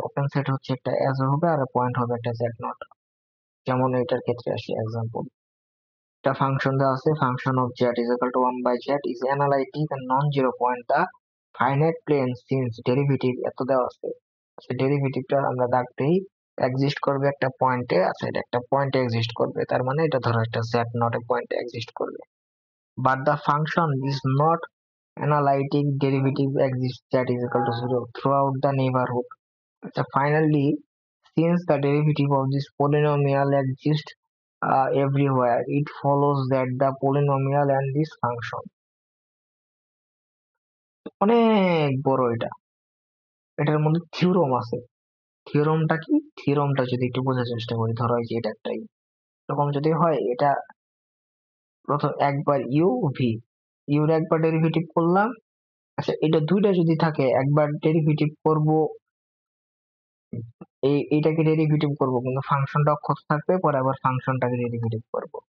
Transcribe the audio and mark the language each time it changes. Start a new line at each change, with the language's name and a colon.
Bangla: Open set হচ্ছে একটা S হবে, আর পয়েন্ট হবে একটা জেড নট। যেমন এটার ক্ষেত্রে আসি এক্সাম্পল, একটা ফাংশন দেওয়া আছে, function of Z is equal to 1/z
English: is analytic and non zero point the finite plane
Bangla: since derivative এত দেওয়া আছে। আচ্ছা, ডেরিভেটিভটা আমরা দাগতেই এক্সিস্ট করবে একটা পয়েন্টে, আচ্ছা এটা একটা পয়েন্টে এক্সিস্ট করবে, তার মানে এটা ধরো একটা জেড নট এ পয়েন্টে এক্সিস্ট করবে।
English: But the function is not analytic derivative exists that is equal to 0 throughout the neighborhood. So finally, since the derivative of this polynomial exists everywhere, it follows that the polynomial and this function
Bangla: অনেক বড় এটা, এটার মধ্যে theorem আছে। থিওরমটা কি? থিওরমটা যদি একটু বোঝার চেষ্টা করি, ধরো এই যে এটা একটাই এরকম যদি হয়, এটা প্রথম একবার ইউ ভি, ইউর একবার ডেরিভেটিভ করলাম, আচ্ছা এটা দুইটা যদি থাকে, একবার ডেরিভেটিভ করব এইটাকে ডেরিভেটিভ করব, কিন্তু ফাংশনটা অক্ষত থাকবে, পরে আবার ফাংশনটাকে ডেরিভেটিভ করব।